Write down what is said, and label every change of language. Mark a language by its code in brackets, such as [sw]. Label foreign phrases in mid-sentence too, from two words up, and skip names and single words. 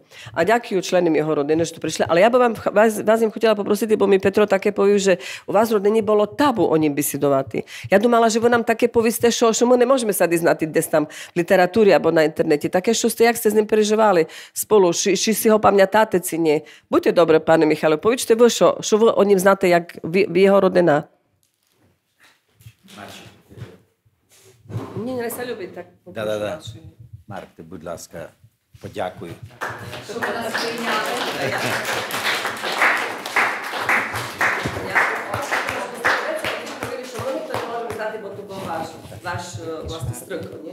[rue] A ďakujú členom jeho rodiny, že tu prišli. Ale ja by vás im chcela poprosiť, bo mi Petro také povie, že u vás v rodine bolo tabu o ním besedovať. Ja dumala, že vy nám také povíste, čo my nemôžeme sa diznať dnes tam v literatúre alebo na internete. Také, čo ste, jak ste s ním prežívali spolu, či si ho pamätáte, či nie. Buďte dobre, pane Michale, povíčte vy, čo vy o ním znáte, jak jeho rodina. [uk] Ні, не любить так. Да. Марк, ти, будь ласка, подякуй. Щоб нас прийняли. [rue] Бо то був ваш власне стрик, ні?